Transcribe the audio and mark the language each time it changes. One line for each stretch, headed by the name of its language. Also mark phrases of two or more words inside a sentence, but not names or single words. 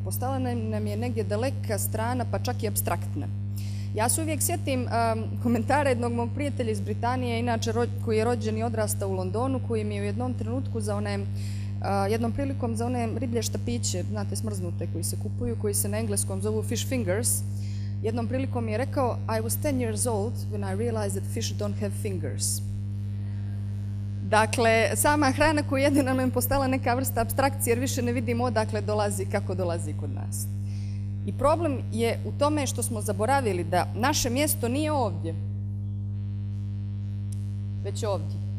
Croatian: Postala nam je negdje daleka strana, pa čak i apstraktna. Ja se uvijek sjetim komentara jednog mog prijatelja iz Britanije, inače koji je rođen i odrastao u Londonu, koji mi je u jednom trenutku jednom prilikom za one riblje štapiće, znate, smrznute koji se kupuju, koji se na engleskom zovu
English: fish fingers,
Croatian: jednom prilikom mi je rekao
English: I was 10 years old when I realized that fish don't have fingers.
Croatian: Dakle, sama hrana koju jede nam je postala neka vrsta apstrakcije jer više ne vidimo odakle dolazi, kako dolazi kod nas. I problem je u tome što smo zaboravili da naše mjesto nije ovdje, već ovdje.